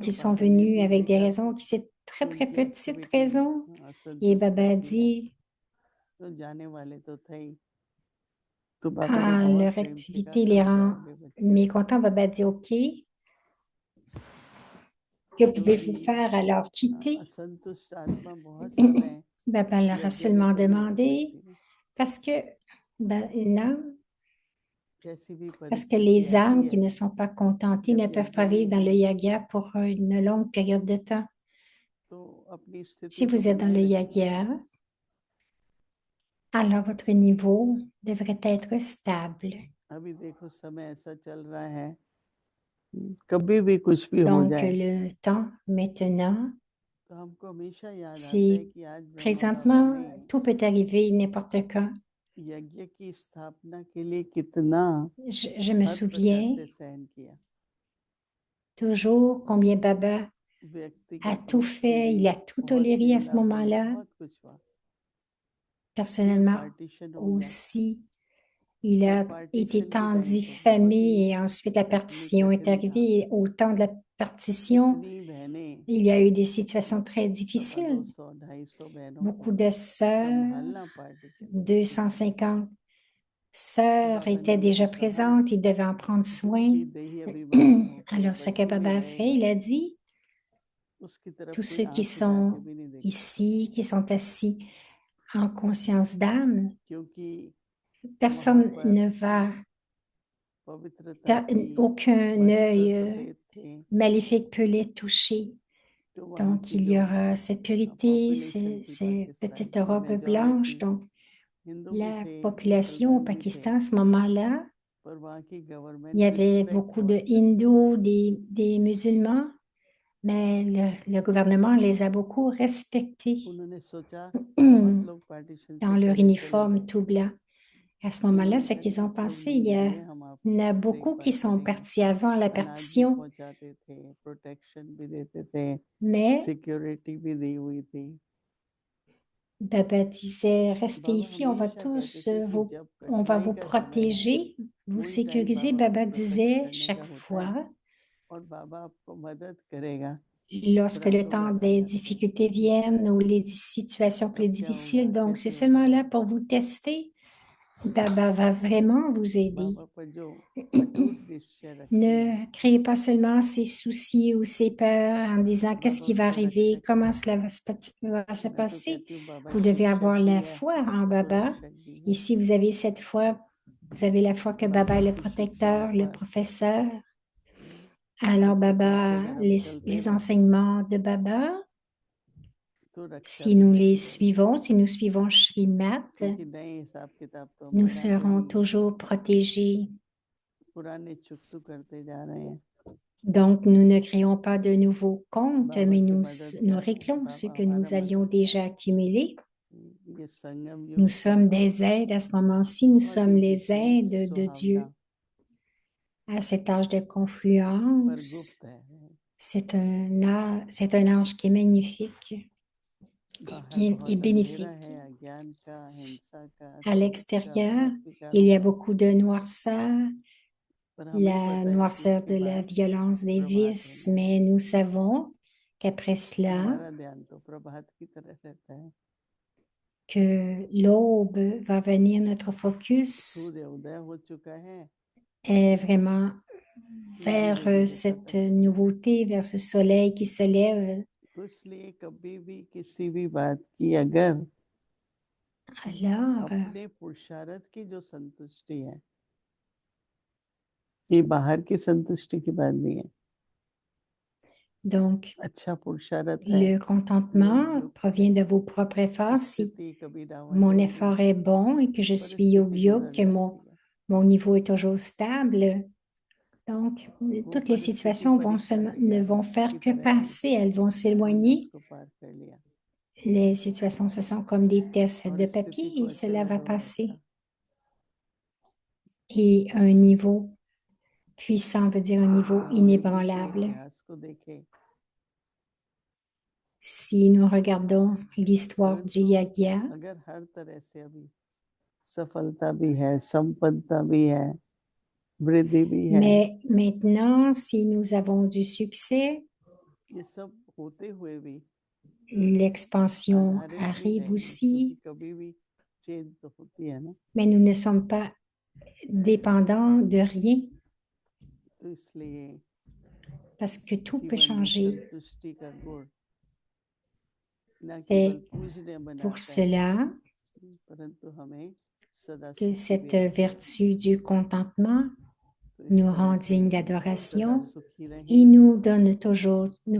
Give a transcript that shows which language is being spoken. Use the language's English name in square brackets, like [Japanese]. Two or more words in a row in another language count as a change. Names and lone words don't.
[Hindi] तो [French] ils sont [Hindi] बाबा ने [French] venus [Hindi] भी [French] avec des [Hindi] देखा [French] raisons qui c'est [Hindi] कि [French] très, très [Hindi] उनकी [French] petites [Hindi] एक्टिविटी [French] raisons. Et [Hindi] असंतुष्ट [French] Baba a [Hindi] करती है, [French] dit, [Hindi] तो जाने वाले तो थे ही, तो बाबा ने ah, बहुत [French] leur [Hindi] प्रेम से कहा [French] activité les [Hindi] कब [French] rend [Hindi] जाओगे बच्चे, [French] mécontents. Baba a dit, OK, que [Hindi] क्योंकि [French] pouvez-vous faire alors quitter? [Hindi] असंतुष्ट आत्मा बहुत समय [French] Baba leur a [Hindi] यज्ञ में [French] seulement [Hindi] तो नहीं रह [French] demandé, [Hindi] सकती ना, [French] parce que, une âme, [Hindi] कैसी भी [French] parce que [Hindi] परिस्थिति [French] les [Hindi] आती [French] âmes [Hindi] है, [French] qui ne sont pas contentées [Hindi] जब [French] ne peuvent [Hindi] यज्ञ [French] pas vivre [Hindi] में [French] dans le [Hindi] है [French] yagia pour une longue période de temps. [Hindi] तो अपनी [French] Si [Hindi] स्थिति को [French] vous êtes dans [Hindi] बनाए [French] le [Hindi] रखना, [French] yagia, alors votre niveau devrait être stable. [Hindi] अभी देखो समय ऐसा चल रहा है, कभी भी कुछ भी हो [French] Donc, [Hindi] जाए [French] le temps maintenant, [Hindi] तो हमको हमेशा याद आता है [French] c'est [Hindi] कि आज ब्रह्मा बाबा [French] présentement, [Hindi] ने [French] tout peut arriver n'importe quand. [Hindi] यज्ञ की स्थापना के लिए कितना [French] Je me [Hindi] हर प्रकार [French] souviens [Hindi] से सहन किया, [French] toujours combien Baba a [Hindi] व्यक्तिगत [French] tout [Hindi] रूप से [French] fait, [Hindi] भी [French] il a tout [Hindi] बहुत [French] toléré à ce [Hindi] चिल्ला हुई, [French] moment-là. [Hindi] बहुत कुछ हुआ, फिर [French] Personnellement [Hindi] पार्टीशन हो गया, [French] aussi, il [Hindi] और [French] a été [Hindi] पार्टीशन के [French] temps [Hindi] टाइम तो बहुत ही [French] diffamé et ensuite la [Hindi] कठिन [French] partition est [Hindi] कठिन था, [French] arrivée. Et au temps de la partition, [Hindi] कितनी बहनें, [French] il y a eu des situations très 250 difficiles. [Hindi] 250 बहनों [French] Beaucoup [Hindi] को [French] de sœurs, [Hindi] संभालना पार्टीशन में, 250 तो [French] sœurs [Hindi] बाबा ने [French] étaient [Hindi] मुझे [French] déjà [Hindi] कहा [French] présentes, ils devaient en prendre [Hindi] जो [French] soin. [Hindi] भी देही अभिमानी होके [French] Alors, ce que [Hindi] बच्चों में [French] Baba a fait, [Hindi] रहेगा [French] il a dit, [Hindi] उसकी तरफ [French] tous [Hindi] कोई [French] ceux qui [Hindi] आंख उठा के [French] sont [Hindi] भी नहीं देखेगा, [French] ici, qui sont assis en conscience d'âme, [Hindi] क्योंकि वहां [French] personne [Hindi] पर [French] ne va, [Hindi] पवित्रता थी, [French] aucun [Hindi] वस्त्र [French] œil [Hindi] सफेद थे, [French] maléfique peut les toucher. [Hindi] तो वहां [French] Donc, [Hindi] की [French] il [Hindi] जो [French] y aura cette purité, [Hindi] पॉपुलेशन थी [French] ces पाकिस्तान petites [Hindi] की [French] robes blanches. [Hindi] मेजॉरिटी [French] Donc, [Hindi] हिंदू भी [French] la [Hindi] थे, [French] population au [Hindi] मुसलमान भी थे, [French] Pakistan, à ce moment-là, [Hindi] पर वहां की [French] il [Hindi] गवर्नमेंट [French] y avait [Hindi] रिस्पेक्ट [French] beaucoup de [Hindi] बहुत करती थी, [French] hindous, des musulmans, mais le gouvernement les a beaucoup respectés [Hindi] उन्होंने सोचा बहुत लोग पार्टीशन से [French] dans leur [Hindi] पहले चले [French] uniforme [Hindi] गए, [French] tout blanc. À ce moment-là, [Hindi] उन्होंने [French] ce [Hindi] कहा [French] qu'ils ont [Hindi] नहीं आप लोग [French] pensé, [Hindi] यहीं रहिए, हम [French] il y en a [Hindi] आपको [French] beaucoup qui [Hindi] देखभाल [French] sont [Hindi] करेंगे, [French] partis avant la [Hindi] अनाज भी [French] partition, [Hindi] पहुंचाते थे, प्रोटेक्शन भी देते थे, [French] mais [Hindi] सिक्योरिटी भी दी हुई थी, [French] Baba disait, restez बाबा ici, on va [Hindi] हमेशा कहते [French] tous [Hindi] थे कि जब [French] on va [Hindi] कठिनाई [French] vous [Hindi] का समय है [French] protéger, vous [Hindi] वही टाइम [French] sécuriser. [Hindi] बाबा को Baba प्रकट [French] disait [Hindi] करने का [French] chaque [Hindi] होता है, [French] fois, [Hindi] और बाबा आपको मदद करेगा, फिर [French] lorsque [Hindi] आप [French] le [Hindi] लोग [French] temps [Hindi] वापस [French] des [Hindi] जाते हैं, [French] difficultés viennent ou les situations plus [Hindi] कब क्या होगा [French] difficiles. Donc, c'est [Hindi] कैसे [French] seulement [Hindi] होगा, [French] là pour vous tester. Baba va vraiment vous aider. [Hindi] बाबा पर जो अटूट निश्चय रखते हैं [French] Ne créez pas seulement ces soucis ou ces peurs en disant qu'est-ce बाबा qui va [Hindi] उसका [French] arriver, [Hindi] रक्षक है, [French] comment cela va se [Hindi] मैं तो [French] passer. [Hindi] कहती हूँ बाबा [French] Vous devez [Hindi] शिक्षक [French] avoir [Hindi] भी [French] la [Hindi] है, [French] foi en Baba. [Hindi] सुरक्षक भी है, [French] Ici, vous avez cette foi, vous avez la foi que Baba बाबा est le [Hindi] की शिक्षाओं [French] protecteur, le [Hindi] पर [French] professeur. Alors, [Hindi] सत्य पथ से Baba, अगर हम चलते [French] les [Hindi] हैं [French] enseignements de Baba, [Hindi] तो रक्षा [French] si [Hindi] भी [French] nous les [Hindi] मिलती रहेगी, [French] suivons, si nous suivons Srimat, [Hindi] क्योंकि नए हिसाब किताब तो हम [French] nous [Hindi] बनाते [French] serons [Hindi] नहीं है, [French] toujours protégés. [Hindi] पुराने चुक तो करते जा रहे हैं, [French] Donc, nous ne créons pas de nouveaux comptes, बाबा mais [Hindi] की [French] nous, [Hindi] मदद [French] nous [Hindi] क्या है, [French] réclamons ce बाबा que [Hindi] हमारा [French] nous avions [Hindi] मदद क्या [French] déjà [Hindi] है, [French] accumulé. [Hindi] ये संगम [French] Nous [Hindi] युग है, [French] sommes des aides à ce moment-ci, nous [Hindi] बहुत [French] sommes [Hindi] ही [French] les [Hindi] विपरीत [French] aides de [Hindi] सुहावना [French] Dieu à cet âge de [Hindi] पर [French] confluence. [Hindi] गुप्त है, [French] C'est un ange qui est magnifique [Hindi] बाहर [French] et [Hindi] बहुत अंधेरा [French] bénéfique. [Hindi] है, अज्ञान का, हिंसा का, [French] À [Hindi] क्रोध का, [French] l'extérieur, [Hindi] बहुत [French] il [Hindi] विकारों [French] y a [Hindi] का, [French] beaucoup de noirceur, [Hindi] पर हमें [French] la [Hindi] पता है कि [French] noirceur [Hindi] इसके [French] de la [Hindi] बाद [French] violence des [Hindi] प्रभात [French] vices, [Hindi] होना है। [French] mais nous savons qu'après cela, [Hindi] हमारा ध्यान तो प्रभात की तरफ रहता है। [French] que l'aube va venir, notre focus [Hindi] सूर्य उदय हो चुका है, [French] est vraiment [Hindi] धीरे [French] vers [Hindi] धीरे [French] cette [Hindi] खत्म होगा। [French] nouveauté, vers ce soleil qui se lève. [Hindi] तो इसलिए कभी भी किसी भी बात की अगर [French] Alors, [Hindi] अपने पुरुषार्थ की जो संतुष्टि है, ये बाहर की संतुष्टि की बात नहीं है। [French] donc, [Hindi] अच्छा पुरुषार्थ है, [French] le contentement [Hindi] योग [French] provient de [Hindi] है, [French] vos propres efforts. Si [Hindi] स्थिति कभी डावाडोल [French] mon [Hindi] भी [French] effort [Hindi] है, [French] est bon et que je suis au [Hindi] परिस्थिति [French] bio, [Hindi] गुजर [French] que [Hindi] जाती है। [French] mon niveau est toujours stable, donc [Hindi] वो [French] toutes les [Hindi] परिस्थिति [French] situations vont [Hindi] परीक्षा [French] ne [Hindi] के [French] vont [Hindi] ज्ञान [French] faire [Hindi] की [French] que [Hindi] तरह है, [French] passer, elles vont हमने s'éloigner. [Hindi] उसको पार कर लिया [French] Les situations, ce sont comme des tests [Hindi] और [French] de [Hindi] स्थिति [French] papier [Hindi] को [French] et cela [Hindi] अचल [French] va [Hindi] अडोल [French] passer. [Hindi] रखा। [French] Et un niveau puissant veut dire un niveau [Hindi] हम यूं के [French] inébranlable. [Hindi] इतिहास को देखें, [French] Si nous regardons l'histoire du [Hindi] परंतु Yagya, अगर हर तरह से अभी सफलता भी है, संपन्नता भी है, वृद्धि भी है, [French] mais maintenant, si nous avons du succès, [Hindi] ये सब होते हुए भी [French] l'expansion [Hindi] आधारित नहीं [French] arrive [Hindi] रहेंगे, [French] aussi, [Hindi] क्योंकि कभी भी चेंज तो होती है ना। [French] mais nous ne sommes pas dépendants de rien [Hindi] तो इसलिए [French] parce que tout peut [Hindi] जीवन में [French] changer. [Hindi] संतुष्टि का गुण न [French] C'est [Hindi] केवल पूजनीय [French] pour [Hindi] बनाता है, [French] cela [Hindi] परंतु हमें सदा [French] que [Hindi] सुखी भी [French] cette [Hindi] रखता है। [French] vertu du contentement [Hindi] तो इस [French] nous [Hindi] तरह [French] rend [Hindi] से [French] dignes [Hindi] सदा [French] d'adoration [Hindi] सुखी [French] et [Hindi] रहें [French] nous donne toujours, nous